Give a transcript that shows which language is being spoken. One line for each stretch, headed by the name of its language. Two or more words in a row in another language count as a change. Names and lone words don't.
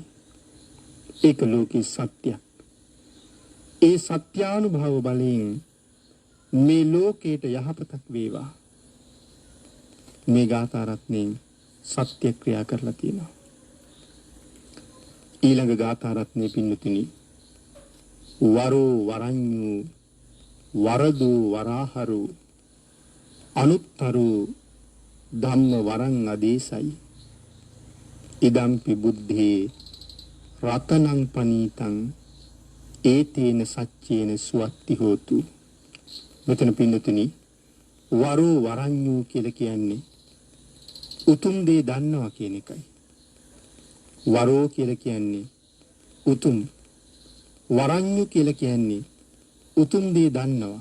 Sinhala: ඒක ලෝකේ සත්‍යයක්. ඒ සත්‍යානුභව බලයෙන් මේ ලෝකයට යහපතක් වේවා. මේ ගාථා රත්නයෙන් සත්‍ය ක්‍රියා කරලා තියෙනවා. ඊළඟ ගාථා රත්නේ පින්නතුනි,
Pali: වරෝ වරඤ්ඤු වරදු වරාහරු අනුත්තරු ධම්ම වරං අදේසයි ඉදම්පි බුද්ධේ රතනං පනීතං ඒතේන සච්චේන සුවත්ති හෝතු.
Sinhala: මෙතන පින්නතුනි,
Pali: වරෝ වරඤ්ඤු
Sinhala: කියලා කියන්නේ උතුම් දේ දන්නවා කියන එකයි. වරෝ කියලා කියන්නේ උතුම්, වරඤ්ඤු කියලා කියන්නේ උතුම් දේ දන්නවා.